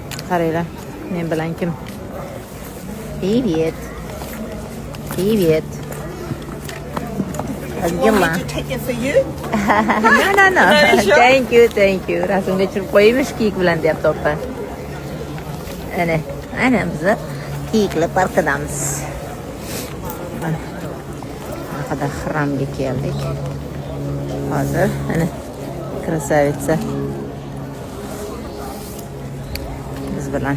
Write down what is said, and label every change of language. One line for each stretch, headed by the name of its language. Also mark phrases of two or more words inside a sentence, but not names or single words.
Uzbek: qaranglar. Men bilan kim? Привет.
Russian: Привет. Azgima.
English: To take it for you? No. Thank you.
Uzbek: Rasmga tushirib qo'ymish kiyik bilan deyapti opa. Ana biz kiyiklar parkidamiz. Mana qada xramga keldik. Hozir ana krasavitsa biz bilan.